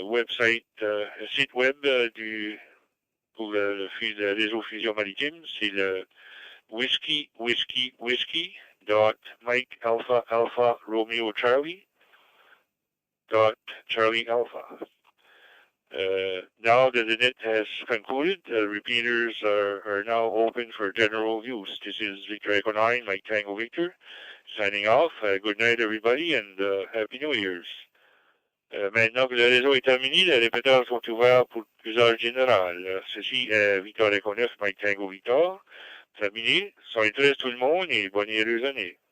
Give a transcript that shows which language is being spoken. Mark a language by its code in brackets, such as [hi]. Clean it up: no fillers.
[fr] Site web pour le réseau Fusion Maritime, c'est le whiskey.mike.alpha.romeo.charlie.charlie.alpha. [en] Now that the net has concluded, repeaters are now open for general use. This is Victor Echo 9, Mike Tango Victor, signing off. Good night, everybody, and Happy New Year's. [fr] Maintenant que le réseau est terminé, les répéteurs sont ouverts pour l'usage général. Ceci est Victor Echo 9, Mike Tango Victor. Terminé. Soyez très tout le monde et bonne et heureuse année.